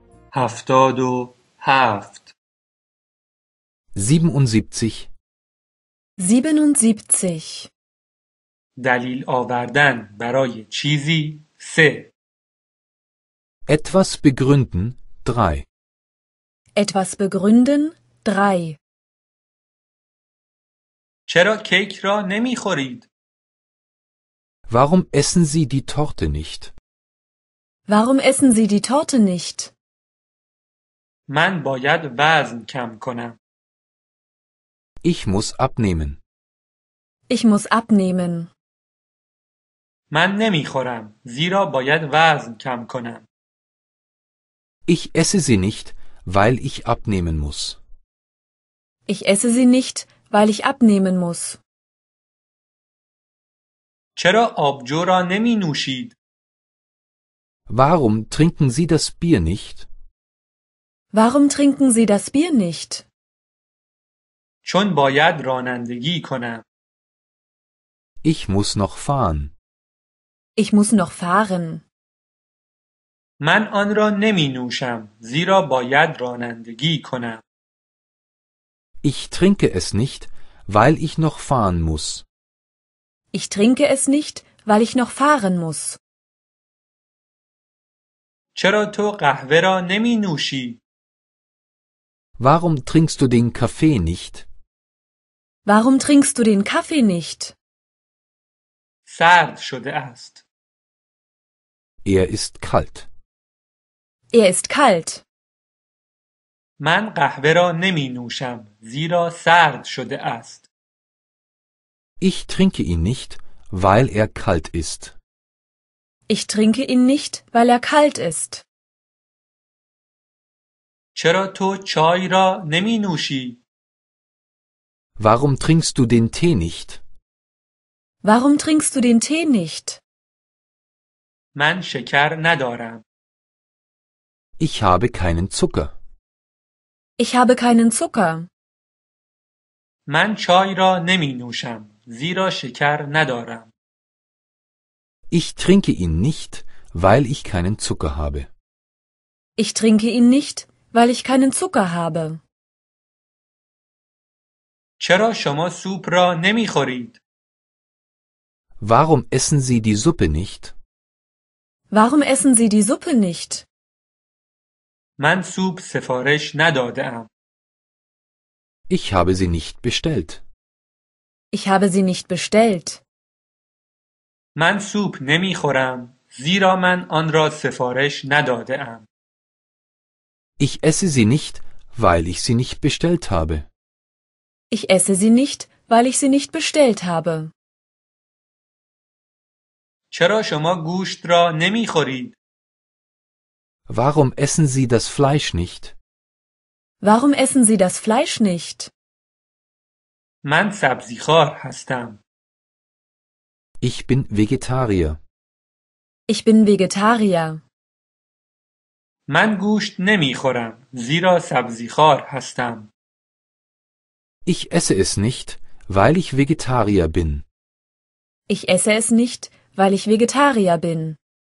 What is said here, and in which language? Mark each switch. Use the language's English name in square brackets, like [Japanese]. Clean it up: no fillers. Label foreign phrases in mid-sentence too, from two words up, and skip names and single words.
[Persian] 77. 77. 77. دلیل آوردن برای چیزی 3. [German] Etwas begründen 3. Etwas begründen 3. [Persian] چرا کیک را نمیخورید؟ [German] Warum essen Sie die Torte nicht? Warum essen Sie die Torte nicht? [Persian] من باید وزن کم کنم. [German] Ich muss abnehmen. Ich muss abnehmen. [Persian] من نمیخورم زیرا باید وزن کم کنم. [German] Ich esse sie nicht, weil ich abnehmen muss. Ich esse sie nicht, weil ich abnehmen muss. [Persian] چرا آبجو را نمی نوشید؟ [German] Warum trinken Sie das Bier nicht? Warum trinken Sie das Bier nicht? [Persian] چون باید رانندگی کنم. [German] Ich muss noch fahren. Ich muss noch fahren. [Persian] من آن را نمی نوشم زیرا باید رانندگی کنم. [German] Ich trinke es nicht, weil ich noch fahren muss. Ich trinke es nicht, weil ich noch fahren muss. [Persian] چرا تو قهوه را نمی نوشی؟ [German] Warum trinkst du den Kaffee nicht? Warum trinkst du den Kaffee nicht? [Persian] سرد شده است. [German] Er ist kalt. Er ist kalt. [Persian] من قهوه را نمی نوشم زیرا سرد شده است. [German] Ich trinke ihn nicht, weil er kalt ist. Ich trinke ihn nicht, weil er kalt ist. [Persian] چرا تو چای را نمی نوشی؟ [German] Warum trinkst du den Tee nicht? Warum trinkst du den Tee nicht? [Persian] من شکر ندارم. [German] Ich habe keinen Zucker. Ich habe keinen Zucker. [Persian] من چای را نمی نوشم زیرا شکر ندارم. [German] Ich trinke ihn nicht, weil ich keinen Zucker habe. Ich trinke ihn nicht, weil ich keinen Zucker habe. [Persian] چرا شما سوپ را نمی خورید؟ [German] Warum essen Sie die Suppe nicht? Warum essen Sie die Suppe nicht? [Persian] من سوپ سفارش نداده ام. [German] Ich habe sie nicht bestellt. Ich habe sie nicht bestellt. [Persian] من سوپ نمی خورم زیرا من آن را سفارش نداده ام. [German] Ich esse sie nicht, weil ich sie nicht bestellt habe. Ich esse sie nicht, weil ich sie nicht bestellt habe. [Persian] چرا شما گوشت را نمی خورید؟ [German] Warum essen Sie das Fleisch nicht? Warum essen Sie das Fleisch nicht? [Persian] من سبزیخوار هستم. [German] Ich bin Vegetarier. Ich bin Vegetarier. [Persian] من گوشت نمی خورم زیرا سبزیخوار هستم. [German] Ich esse es nicht, weil ich Vegetarier bin. Ich esse es nicht, weil ich Vegetarier bin.